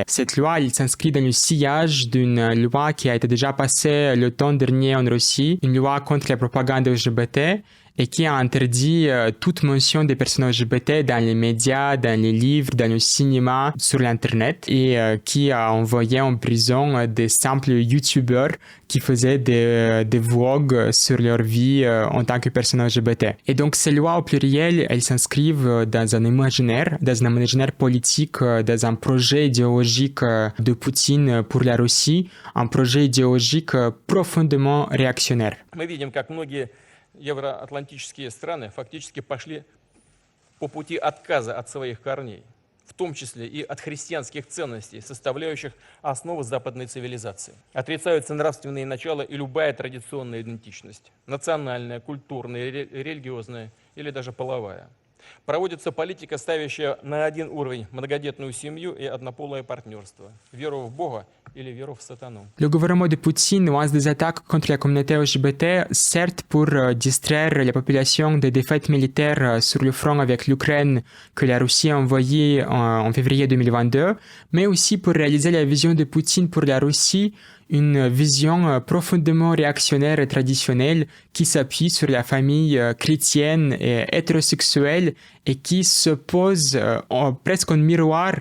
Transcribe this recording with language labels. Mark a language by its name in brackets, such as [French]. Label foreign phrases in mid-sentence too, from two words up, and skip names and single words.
[French] Cette loi, elle s'inscrit dans le sillage d'une loi qui a été déjà passée l'automne dernier en Russie, une loi contre la propagande LGBT, et qui a interdit toute mention des personnes LGBT dans les médias, dans les livres, dans le cinéma, sur l'Internet, et qui a envoyé en prison des simples YouTubeurs qui faisaient des vlogs sur leur vie en tant que personnes LGBT. Et donc, ces lois au pluriel, elles s'inscrivent dans un imaginaire politique, dans un projet idéologique de Poutine pour la Russie, un projet idéologique profondément réactionnaire. [Russian] Мы видим, как многие евроатлантические страны фактически пошли по пути отказа от своих корней, в том числе и от христианских ценностей, составляющих основу западной цивилизации. Отрицаются нравственные начала и любая традиционная идентичность, национальная, культурная, религиозная или даже половая. Проводится политика, ставящая на один уровень многодетную семью и однополое партнерство, веру в Бога или веру в сатану. [French] Le gouvernement de Poutine lance des attaques contre la communauté LGBT, certes pour distraire la population des défaites militaires sur le front avec l'Ukraine que la Russie a envoyé en février 2022, mais aussi pour réaliser la vision de Poutine pour la Russie, une vision profondément réactionnaire et traditionnelle qui s'appuie sur la famille chrétienne et hétérosexuelle et qui se pose presque en miroir